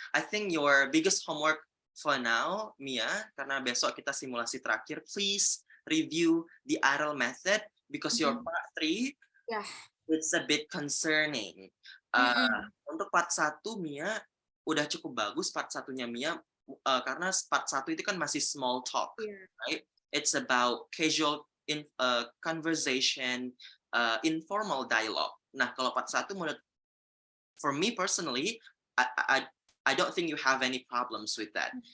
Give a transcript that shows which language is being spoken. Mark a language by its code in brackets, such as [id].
[en] I think your biggest homework for now, Mia, [id] karena besok kita simulasi terakhir, [en] please review the RL method, because your part 3, it's a bit concerning. [id] Untuk part 1, Mia, udah cukup bagus part 1-nya Mia, karena part 1 itu kan masih small talk, right? [en] It's about casual conversation, informal dialogue. [id] Nah, kalau part 1 menurut, [en] for me personally, I don't think you have any problems with that.